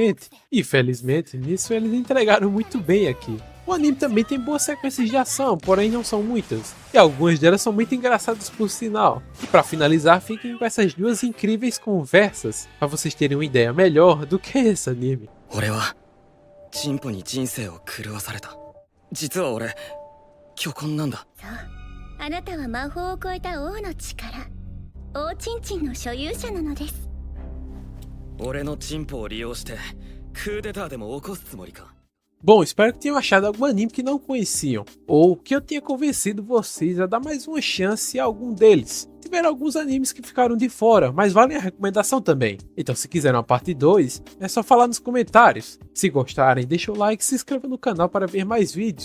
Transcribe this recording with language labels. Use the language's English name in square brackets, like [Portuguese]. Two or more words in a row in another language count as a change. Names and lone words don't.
[Portuguese] E felizmente, nisso eles entregaram muito bem aqui. O anime também tem boas sequências de ação, porém não são muitas, e algumas delas são muito engraçadas por sinal. E para finalizar, fiquem com essas duas incríveis conversas, para vocês terem uma ideia melhor do que é esse anime. [Japanese] 俺はチンポに人生を狂わされた。実は俺巨根なんだ。そう、あなたは魔法を超えた王の力、王チンチンの所有者なのです。俺のチンポを利用してクーデターでも起こすつもりか。 [Portuguese] Bom, espero que tenham achado algum anime que não conheciam, ou que eu tenha convencido vocês a dar mais uma chance a algum deles. Tiveram alguns animes que ficaram de fora, mas valem a recomendação também. Então se quiserem uma parte 2, é só falar nos comentários. Se gostarem, deixa o like e se inscreva no canal para ver mais vídeos.